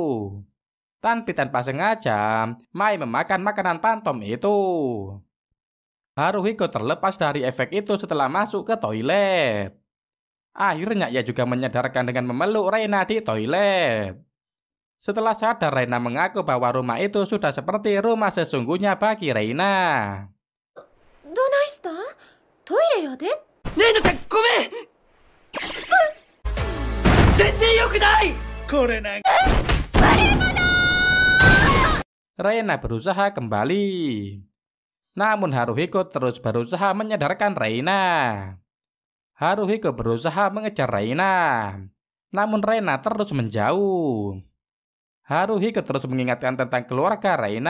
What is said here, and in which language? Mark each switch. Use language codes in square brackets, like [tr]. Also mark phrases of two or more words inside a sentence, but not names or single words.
[id] Tanpa sengaja, Mai memakan makanan Pantom itu. Haruhiko terlepas dari efek itu setelah masuk ke toilet. Akhirnya ia juga menyadarkan dengan memeluk Reina di toilet. Setelah sadar, Reina mengaku bahwa rumah itu sudah seperti rumah sesungguhnya bagi Reina. [ja] どないした？トイレやで。レイナちゃんごめん全然良くないこれなんか [id] Reina berusaha kembali. Namun Haruhiko terus berusaha menyadarkan Reina. Haruhiko berusaha mengejar Reina. Namun Reina terus menjauh. Haruhiko terus mengingatkan tentang keluarga Reina.